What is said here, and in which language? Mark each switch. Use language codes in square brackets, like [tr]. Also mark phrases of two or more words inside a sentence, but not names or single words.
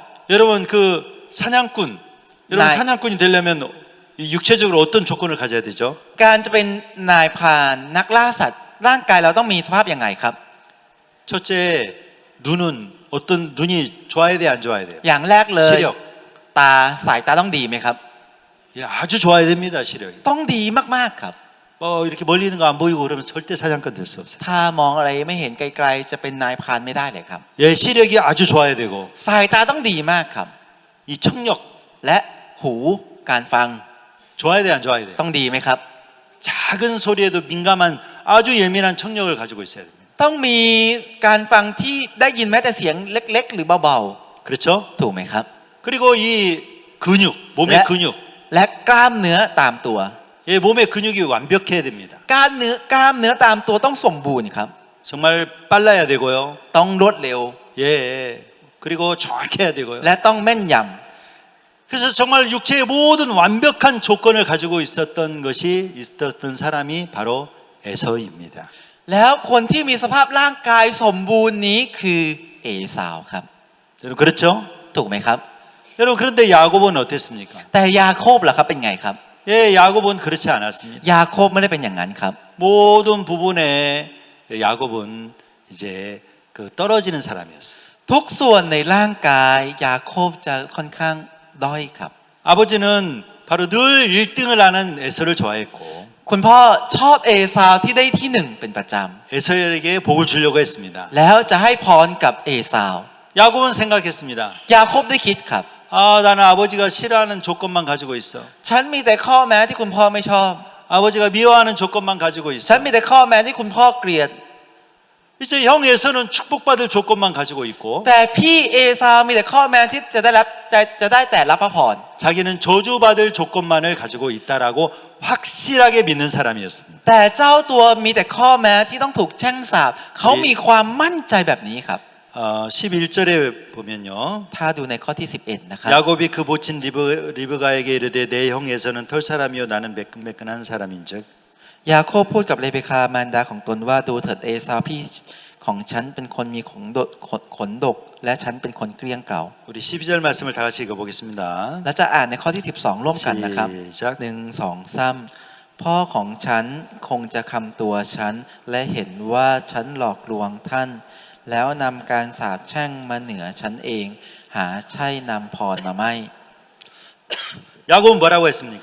[ko] 여러분 그 사냥꾼 여러분 나이- 사냥꾼이 되려면 이 육체적으로 어떤 조건을 가져야 되죠? [th] การจะเป็นนายพรานนักล่าสัตว์ร่างกายเราต้องมีสภาพยังไงครับ [ko] 첫째 눈은 어떤 눈이 좋아야 돼 안 좋아야 돼요? [th] อย่างแรกเลย [ko] 시력 [th] ตาสายตาต้องดีไหมครับ [ko] 예, 아주 좋아야 됩니다 시력이. [th] ต้องดีมากๆครับ [ko] 뭐 이렇게 멀리 있는 거 안 보이고 그러면 절대 사냥꾼 될 수 없어요. [th] ถ้ามองอะไรไม่เห็นไกลๆจะเป็นนายพรานไม่ได้เลยครับ [ko] 예, 시력이 아주 좋아야 되고 [th] สายตาต้องดีมากครับ [ko] 이 청력 [th] และหูการฟัง [ko] 좋아야 돼 안 좋아야 돼요? [th] ต้องดีไหมครับ [ko] 작은 소리에도 민감한 아주 예민한 청력을 가지고 있어야 됩니다. [th] ต้องมีการฟังที่ได้ยินแม้แต่เสียงเล็กๆ หรือเบา [ko] 그렇죠? [th] ๆ ถูกไหมครับ [ko] 그리고 이 근육, 몸의 네. 근육, [th] และกล้ามเนื้อตามตัว [ko] 예, 몸의 근육이 완벽해야 됩니다. [th] กล้ามเนื้อตามตัวต้องสมบูรณ์ครับ [ko] 정말 빨라야 되고요. [th] ต้องรวดเร็ว [ko] 예, 그리고 정확해야 되고요. [th] และต้องแม่นย [ko] 그래서 정말 육체의 모든 완벽한 조건을 가지고 있었던 사람이 바로 에서입니다. [th] ำแล้วคนที่มีสภาพร่างกายสมบูรณ์นี้คือเอสาวครับ [ko] 여러분 그렇죠? [th] ถูกไหมครับ [ko] 여러분 그런데 야곱은 어땠습니까? [th] แต่ยาโคบล่ะครับเป็นไงครับ [ko] 예, 야곱은 그렇지 않았습니다. [th] ยาโคบไม่ได้เป็นอย่างนั้นครับ [ko] 모든 부분에 야곱은 이제 그 떨어지는 사람이었어요. [th] ทุกส่วนในร่างกายยาโคบจะค่อนข้างด้อยครับ [ko] 아버지는 바로 늘 1등을 하는 에서를 좋아했고 [th] คุณพ่อชอบเอซาวที่ได้ที่หนึ่งเป็นประจ [ko] 에서에게 복을 주려고 했습니다. [th] ำแล้วจะให้พรกับเอซาว [ko] 야곱은 생각했습니다. [th] ยาโคบได้คิดครับ [ko] 아, 나는 아버지가 싫어하는 조건만 가지고 있어. [th] ฉันมีแต่ข้อแม้ที่คุณพ่อไม่ชอบ [ko] 아버지가 미워하는 조건만 가지고 [th] ฉัน [ko] 있어. [th] มีแต่ข้อแม้ที่คุณพ่อเกลียด [ko] 이제 형 에서는 축복받을 조건만 가지고 있고 [th] แต่พี่เอซาวมีแต่ข้อแม้ที่จะได้แต่รับพระพร [ko] 자기는 저주받을 조건만을 가지고 있다라고 확실하게 믿는 사람이었습니다. [th] แต่เจ้าตัวมีแต่ข้อแม้ที่ต้องถูกแช่งสาปเขามีความมั่นใจแบบนี้ครับ [ko] 11절에 보면요. [th] ถ้าดูในข้อที่ 11 นะครับ [ko] 야곱이 그 모친 리브가에게 이르되 내 형 에서는 털 사람이요 나는 매끈매끈한 사람인즉 [th] ยาโคบพูดกับเรเบคามารดาของตนว่าดูเถิดเอซาวพี่ของฉันเป็นคนมีขนดกและฉันเป็นคนเกลี้ยงเกล่า [ko] 우리 12절 말씀을 다 같이 읽어보겠습니다. [th] และจะอ่านในข้อที่ 12 ร่วมกันนะครับ [ko] 시작. [th] 1 2 3พ่อของฉันคงจะคำตัวฉันและเห็นว่าฉันหลอกลวงท่าน แล้วนำการสาปแช่งมาเหนือฉันเอง หาใช่นำพรมาไม่ [ko] 야곱은 뭐라고 했습니까?